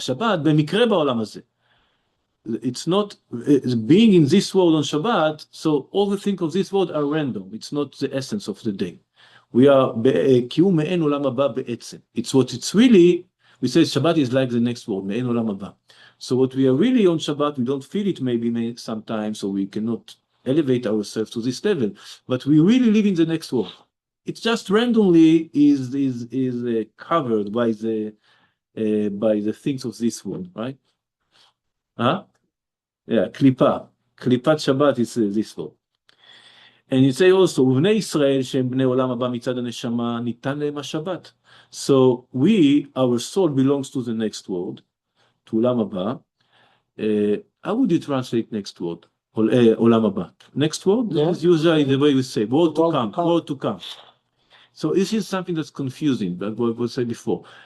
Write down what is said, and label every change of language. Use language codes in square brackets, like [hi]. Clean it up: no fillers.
[he] השבת במקרה בעולם הזה. [en] It's not being in this world on Shabbat, so all the things of this world are random. It's not the essence of the day. We are [he] קיום מעין עולם הבא בעצם. [en] It's what it's really, we say Shabbat is like the next world, [he] מעין עולם הבא. [en] So what we are really on Shabbat, we don't feel it maybe sometimes, so we cannot elevate ourselves to this level, but we really live in the next world. It's just randomly is covered by the things of this world, right? Huh? Yeah, klipa. Klipat Shabbat is this world. And you say also, [he] ובני ישראל שהם בני עולם הבא מצד הנשמה, ניתן להם השבת. [en] So our soul belongs to the next world, to עולם הבא. How would you translate next word? עולם הבא. Next word? This is usually the way we say, world to come. So this is something that's confusing, but what I said before.